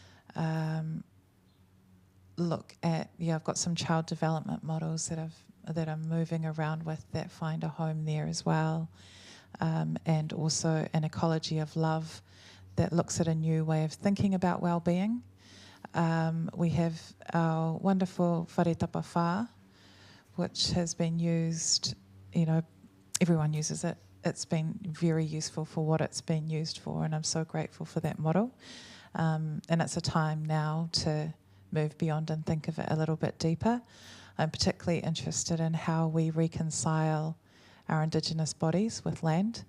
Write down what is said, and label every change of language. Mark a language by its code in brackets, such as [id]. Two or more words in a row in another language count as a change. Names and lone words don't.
[en] Look at, I've got some child development models that I'm moving around with that find a home there as well, and also an ecology of love that looks at a new way of thinking about well-being. We have our wonderful whare tapa whā, which has been used, everyone uses it. It's been very useful for what it's been used for, and I'm so grateful for that model. And it's a time now to move beyond and think of it a little bit deeper. I'm particularly interested in how we reconcile our Indigenous bodies with land.